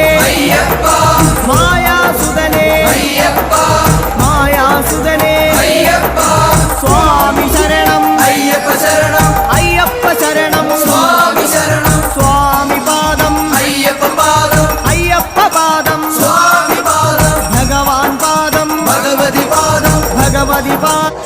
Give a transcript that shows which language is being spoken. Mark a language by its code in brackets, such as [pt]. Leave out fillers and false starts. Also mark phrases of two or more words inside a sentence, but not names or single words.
[sa] ಅಯ್ಯಪ್ಪ ಮಾಯಾಸುಧನೇ ಅಯ್ಯಪ್ಪ ಮಾಯಾಸುಧನೇ ಅಯ್ಯಪ್ಪ ಸ್ವಾಮಿ ಶರಣಂ ಅಯ್ಯಪ್ಪ ಶರಣಂ ಅಯ್ಯಪ್ಪ ಶರಣಂ ಸ್ವಾಮಿ ಶರಣಂ ಸ್ವಾಮಿ ಪಾದಂ ಅಯ್ಯಪ್ಪ ಪಾದಂ ಅಯ್ಯಪ್ಪ ಪಾದಂ ಸ್ವಾಮಿ ಪಾದಂ ಭಗವಾನ್ ಪಾದಂ ಭಗವತಿ ಪಾದಂ ಭಗವತಿ ಪಾದ